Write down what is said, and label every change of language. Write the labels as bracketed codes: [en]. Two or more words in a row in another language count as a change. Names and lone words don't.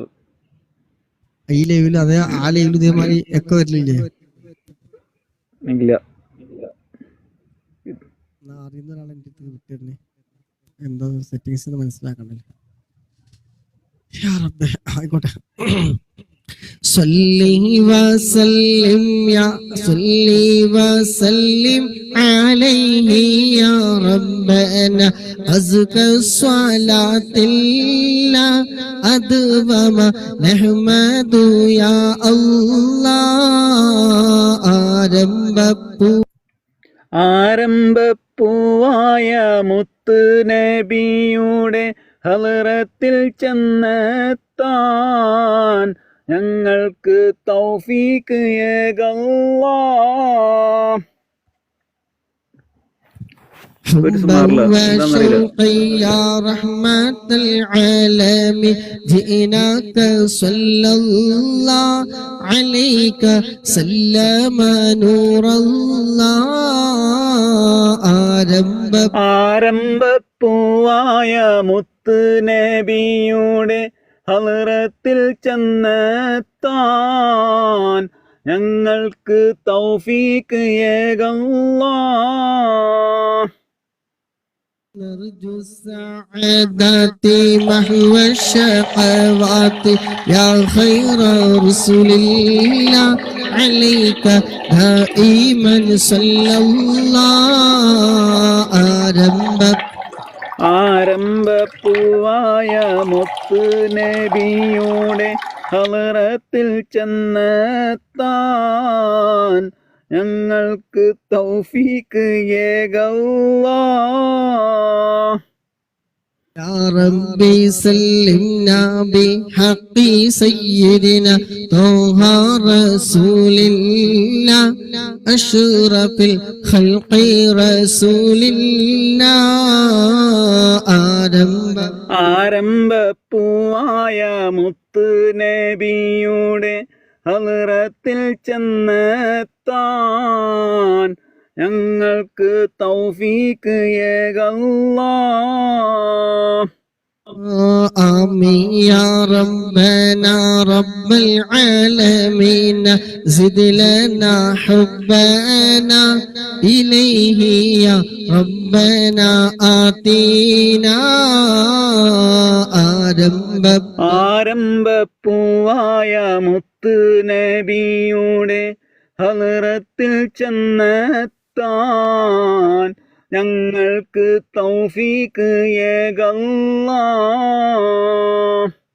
[ml] ഈ ലൈവില് അതേ ആ ലൈവില് ഇതേമാതിരി ഒക്കെ വരില്ലേ? ഇല്ല. അറിയുന്ന ഒരാളെ എൻ്റെ അടുത്ത് വിട്ടിരുന്നേ, എന്താ സെറ്റിങ്സ് മനസ്സിലാക്കണ്ടല്ലേ. ആയിക്കോട്ടെ. [ar] صلي وسلم يا صلي وسلم عليه يا ربنا أزكى الصلاة الله أدوم نحمد يا الله [ml] ആരംഭപ്പൂവായ മുത്ത് നബിയുടെ ഹളറത്തിൽ ചെന്നെത്താൻ ഞങ്ങൾക്ക് തൗഫീക്ക് ഏകല്ലാഹ്. [ar] يا رحمة العالمين جئناك صلى الله عليك سلم نور الله [ml] ആരംഭപ്പൂവായ മുത്ത് നബിയുടെ ഹളറത്തിൽ ചെന്നെത്താൻ ഞങ്ങൾക്ക് തൗഫീക്ക് ഏകല്ലാഹ്. [ar] نرجو السعادة محو الشقوات يا خير رسول الله عليك دائما صلى الله [ml] ആരംഭപ്പൂവായ മുത്ത് നബിയുടെ ഹളറത്തിൽ ചെന്നെത്താൻ ഞങ്ങൾക്ക് തൗഫീക്ക് ഏകല്ലാഹ്. [ar] يا ربي سلمنا بحق سيدنا طه رسول الله أشرف الخلق رسول الله [ml] ആരംഭപ്പൂവായ മുത്ത് നബിയുടെ ഹളറത്തിൽ ചെന്നെത്താൻ ഞങ്ങൾക്ക് തൗഫീക്ക് ഏകല്ലാഹ്. [ar] آمين يا ربنا رب العالمين زد لنا حبنا إليه يا ربنا آتينا [ml] ആരംഭപ്പൂവായ മുത്ത് നബിയുടെ ഹളറത്തിൽ ചെന്നെത്താൻ ഞങ്ങൾക്ക് തൗഫീക്ക് ഏകല്ലാഹ്.